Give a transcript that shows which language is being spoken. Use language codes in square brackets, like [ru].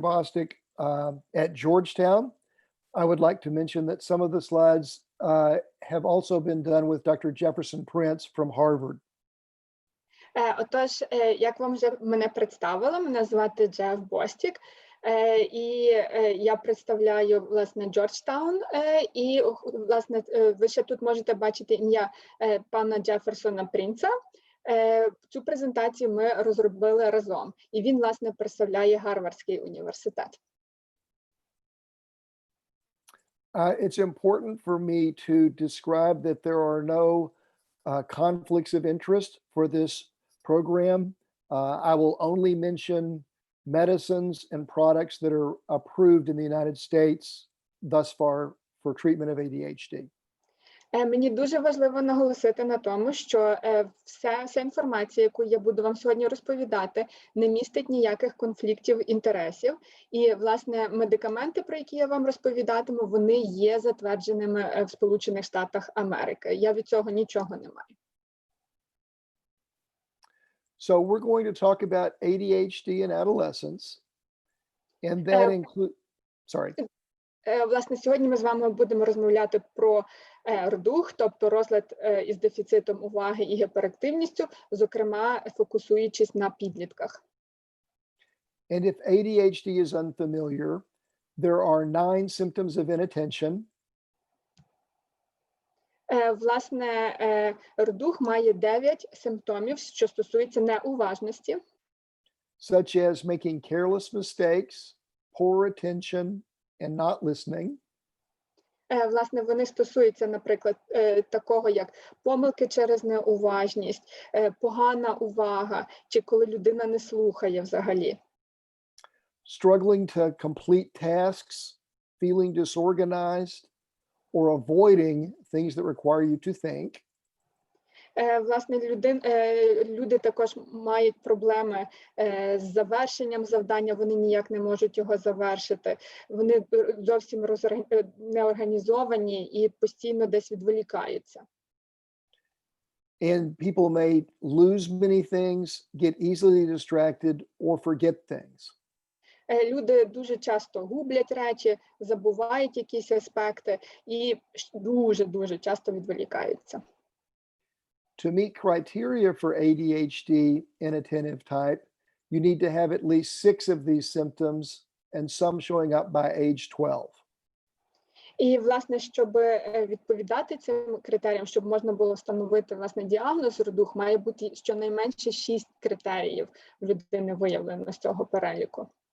[en] Bostік at Georgetown. I would like to mention that some of the slides have also been done with Dr. Jefferson Prince from Harvard. [uk] Отож, як вам вже мене представили, мене звати Джеф Бостік, і я представляю, власне, Джорджтаун, і, власне, ви ще тут можете бачити ім'я пана Джеферсона Принца. Цю презентацію ми розробили разом, і він, власне, представляє Гарвардський університет. [en] It's important for me to describe that there are no conflicts of interest for this program. I will only mention medicines and products that are approved in the United States thus far for treatment of ADHD. [uk] Мені дуже важливо наголосити на тому, що вся інформація, яку я буду вам сьогодні розповідати, не містить ніяких конфліктів інтересів. І, власне, медикаменти, про які я вам розповідатиму, вони є затвердженими в Сполучених Штатах Америки. Я від цього нічого не маю. [en] So we're going to talk about ADHD in adolescence, and that includes, sorry. [uk] Власне, сьогодні ми з вами будемо розмовляти про РДУГ, тобто розлад із дефіцитом уваги і гіперактивністю, зокрема, фокусуючись на підлітках. [en] And if ADHD is unfamiliar, there are 9 symptoms of inattention. [uk] Власне, РДУГ має 9 симптомів, що стосуються неуважності. [en] Such as making careless mistakes, poor attention, and not listening. [uk] Власне, вони стосуються, наприклад, такого, як помилки через неуважність, погана увага, чи коли людина не слухає взагалі. [en] Struggling to complete tasks, feeling disorganized, or avoiding things that require you to think. [uk] Власне, люди також мають проблеми з завершенням завдання, вони ніяк не можуть його завершити. Вони зовсім неорганізовані і постійно десь відволікаються. [en] And people may lose many things, get easily distracted, or forget things. [uk] Люди дуже часто гублять речі, забувають якісь аспекти і дуже часто відволікаються. [en] To meet criteria for ADHD inattentive type, you need to have at least 6 of these symptoms and some showing up by age 12. [uk] І, власне, щоб відповідати цим критеріям, щоб можна було встановити, власне, діагноз РДУГ, має бути щонайменше 6 критеріїв в людини виявлено з цього переліку.